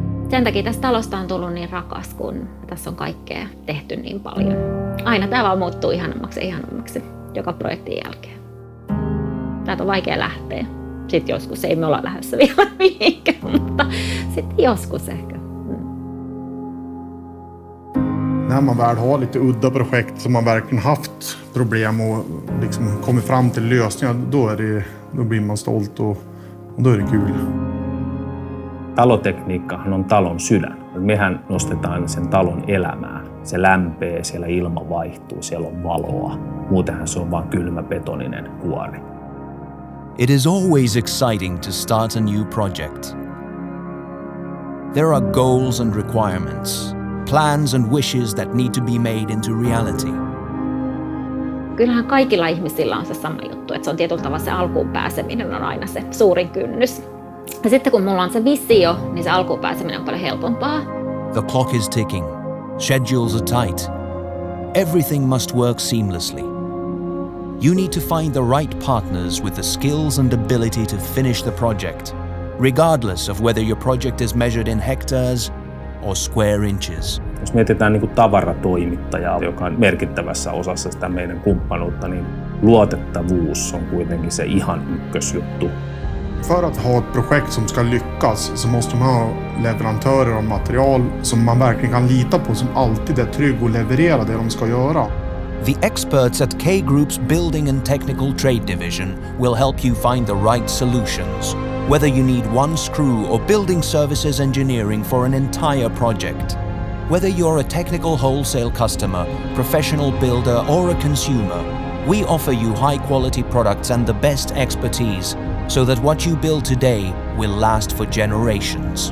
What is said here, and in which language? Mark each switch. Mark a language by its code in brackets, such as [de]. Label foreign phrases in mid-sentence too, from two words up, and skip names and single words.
[fi] Sen takia tästä talosta on tullut niin rakas, kun tässä on kaikkea tehty niin paljon. Aina tämä vaan muuttuu ihanammaksi ja ihanammaksi joka projektin jälkeen. Täältä on vaikea lähteä. Sitten joskus, ei me olla lähdössä vielä mihinkään, mutta sitten joskus ehkä. [sv] När man väl har lite udda projekt som man verkligen haft problem och liksom kommit fram till lösningar, då blir man stolt och då är det kul. [fi] Talotekniikkahan on talon sydän. Mehän nostetaan sen talon elämään. Se lämpee, siellä ilma vaihtuu, siellä on valoa. Muutenhan se on vaan kylmä betoninen kuori. [en] It is always exciting to start a new project. There are goals and requirements, plans and wishes that need to be made into reality. [fi] Kyllähän kaikilla ihmisillä on se sama juttu, että se on tietyllä tavalla se alkuun pääseminen on aina se suurin kynnys. Ja sitten kun mulla on se visio, niin se alkuun pääseminen on paljon helpompaa. [en] The clock is ticking. Schedules are tight. Everything must work seamlessly. You need to find the right partners with the skills and ability to finish the project, regardless of whether your project is measured in hectares or square inches. [fi] Jos mietitään niin kuin tavaratoimittajaa, joka on merkittävässä osassa sitä meidän kumppanuutta, niin luotettavuus on kuitenkin se ihan ykkösjuttu. [sv] För att ha ett projekt som ska lyckas så måste man ha leverantörer av material som man verkligen kan lita på, som alltid är trygg och levererar det de ska göra. [en] The experts at K Group's Building and Technical Trade Division will help you find the right solutions, whether you need one screw or building services engineering for an entire project. Whether you're a technical wholesale customer, professional builder, or a consumer, we offer you high-quality products and the best expertise so that what you build today will last for generations.